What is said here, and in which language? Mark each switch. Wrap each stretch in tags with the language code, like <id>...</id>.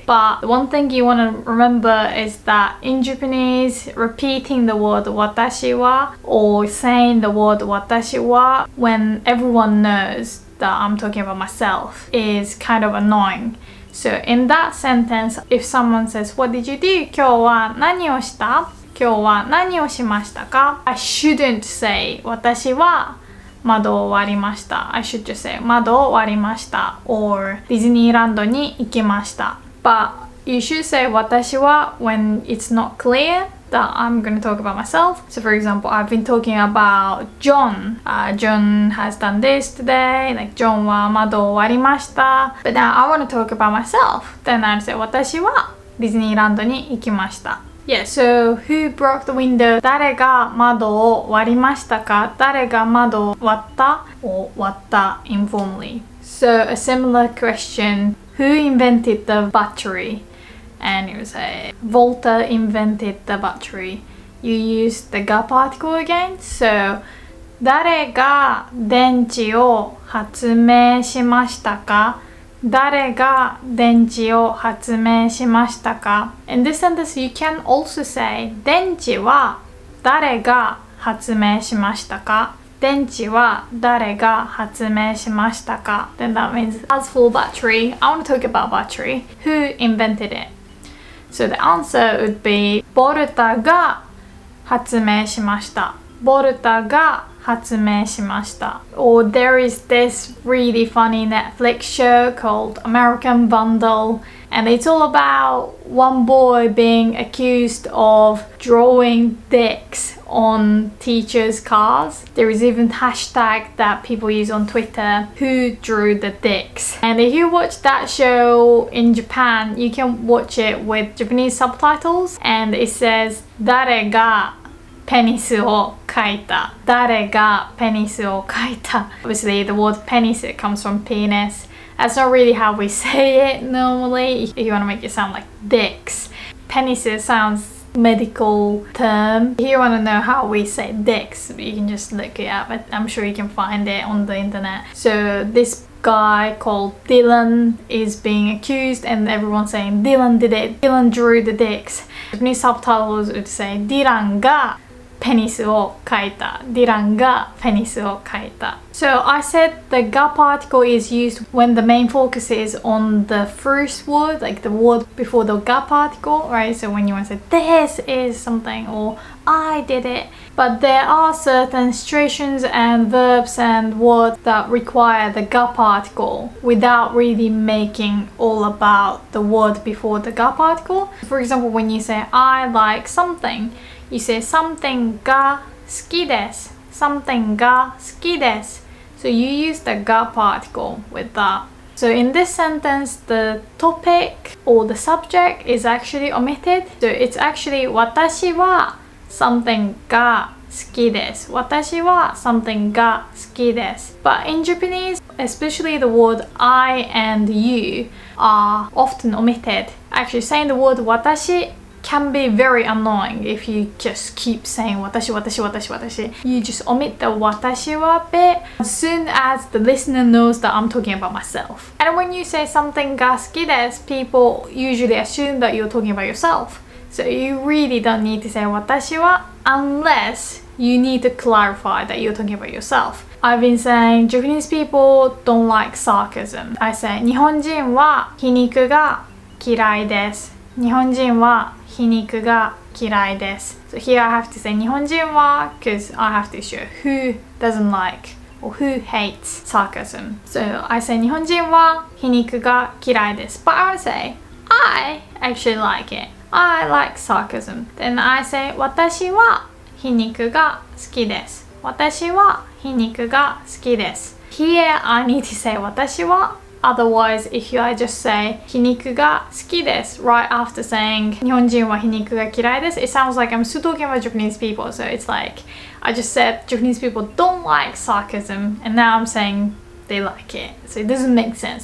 <en>But one thing you want to remember is that in Japanese, repeating the word 私は or saying the word 私は when everyone knows that I'm talking about myself is kind of annoying. So in that sentence, if someone says, what did you do?</en> <ja>今日は何をした今日は何をしましたか</ja> <en>I shouldn't say</en> <ja>私は窓を割りました</ja> <en>I should just say</en> <ja>窓を割りました</ja> <en>or</en> <ja>ディズニーランドに行きました</ja> <en>But you should say 私は when it's not clear that I'm going to talk about myself. So for example, I've been talking about John. John has done this today.</en> <ja>Like John は窓を割りました But now I want to talk about myself.</ja> <en>Then I'd say</en> <ja>私はディズニーランドに行きました</ja> <en>Yeah, so who broke the window?</en> <ja>誰が窓を割りましたか誰が窓を割った or 割った informally.</ja> <en>So a similar question, who invented the battery? And you say, Volta invented the battery. you use the ga particle again.</en> <ja>So 誰が電池を発明しましたか？誰が電池を発明しましたか？</ja> <en>In this sentence, you can also say</en> <ja>電池は誰が発明しましたか？電池は誰が発明しましたか？</ja> <en>Then that means as for battery, I want to talk about battery. Who invented it? So the answer would be</en> <ja>ボルタが発明しました。ボルタが発明しました。</ja> <en>Or there is this really funny Netflix show called American Vandal, and it's all about one boy being accused of drawing dicks on teachers' cars. There is even hashtag that people use on Twitter, who drew the dicks. And if you watch that show in Japan, you can watch it with Japanese subtitles, and it says</en> <ja>誰がペニスを描いた。誰がペニスを描いた。</ja> <en>Obviously, the word penis, it comes from penis. That's not really how we say it normally. If you want to make it sound like dicks. Penis sounds medical term. If you want to know how we say dicks, you can just look it up. I'm sure you can find it on the internet. So this guy called Dylan is being accused, and everyone's saying Dylan did it. Dylan drew the dicks. Japanese subtitles would say</en> <ja>ディランがペニスを描いた。ディランがペニスを描いた。</ja> <en>So I said the ga particle is used when the main focus is on the first word, like the word before the ga particle, right? So when you want to say this is something or I did it. But there are certain situations and verbs and words that require the ga particle without really making all about the word before the ga particle. For example, when you say I like something, you say something</en> <ja>が好きです。 something が好きです。</ja> <en>So you use the ga particle with that. So in this sentence, the topic or the subject is actually omitted. So it's actually</en> <ja>私は something が好きです。私は something が好きです。</ja> <en>But in Japanese, especially the word I and you are often omitted. Actually, saying the word 私 can be very annoying if you just keep saying 私 You just omit the 私は bit as soon as the listener knows that I'm talking about myself. And when you say something</en> <ja>が好きです,</ja> <en>people usually assume that you're talking about yourself. So you really don't need to say 私は unless you need to clarify that you're talking about yourself. I've been saying Japanese people don't like sarcasm. I say</en> <ja>日本人は皮肉が嫌いです。日本人は皮肉が嫌いです。</ja> <en>So here I have to say 日本人は because I have to show who doesn't like or who hates sarcasm. So I say</en> <ja>日本人は皮肉が嫌いです。</ja> <en>But I want to say I actually like it. I like sarcasm. Then I say</en> <ja>私は皮肉が好きです。私は皮肉が好きです。</ja> <en>Here I need to say 私は Otherwise, if I just say</en> <ja>皮肉が好きです</ja> <en>right after saying</en> <ja>日本人は皮肉が嫌いです</ja> <en>it sounds like I'm still talking about Japanese people. So it's like I just said Japanese people don't like sarcasm and now I'm saying they like it. So it doesn't make sense.</en>